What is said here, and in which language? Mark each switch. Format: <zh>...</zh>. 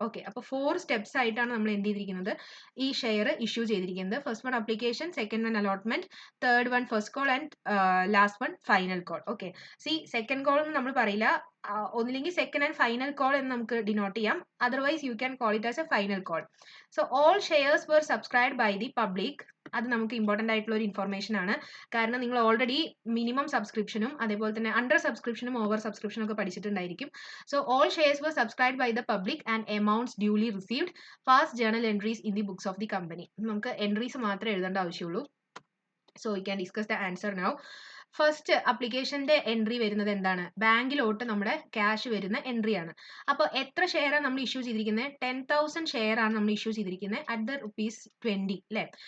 <ml>Okay, അപ്പോൾ 4 steps ആയിട്ടാണ് നമ്മൾ എന്ത് ചെയ്തിരിക്കുന്നത്, ഈ ഷെയർ ഇഷ്യൂ ചെയ്തിരിക്കുന്നത്.</ml> <en>First one application, second one allotment, third one first call and last one final call.</en> <ml>Okay, second call എന്ന് നമ്മൾ പറയില്ല, ഒന്നില്ലെങ്കിൽ സെക്കൻഡ് ആൻഡ് ഫൈനൽ കോൾ എന്ന് നമുക്ക് ഡിനോട്ട് ചെയ്യാം.</ml> <en>Otherwise you can call it as a final call. So all shares were subscribed by the public.</en> <ml>അത് നമുക്ക് important ആയിട്ടുള്ള ഒരു ഇൻഫർമേഷൻ ആണ്. കാരണം നിങ്ങൾ ഓൾറെഡി മിനിമം സബ്സ്ക്രിപ്ഷനും അതേപോലെ തന്നെ അണ്ടർ സബ്സ്ക്രിപ്ഷനും ഓവർ സബ്സ്ക്രിപ്ഷനും ഒക്കെ പഠിച്ചിട്ടുണ്ടായിരിക്കും.</ml> <en>So all shares were subscribed by the public and amounts duly received. Past journal entries in the books of the company.</en> <ml>നമുക്ക് എൻട്രീസ് മാത്രമേ എഴുതേണ്ട ആവശ്യമുള്ളൂ.</ml> <en>So we can discuss the answer now.</en> <ml>First അപ്ലിക്കേഷന്റെ entry വരുന്നത് എന്താണ്, ബാങ്കിലോട്ട് നമ്മുടെ cash വരുന്ന entry ആണ്. അപ്പോൾ എത്ര ഷെയർ ആണ് നമ്മൾ ഇഷ്യൂ ചെയ്തിരിക്കുന്നത്, 10,000 ഷെയർ ആണ് നമ്മൾ ഇഷ്യൂ ചെയ്തിരിക്കുന്നത് അറ്റ് ദ ₹20 അല്ലേ.</ml>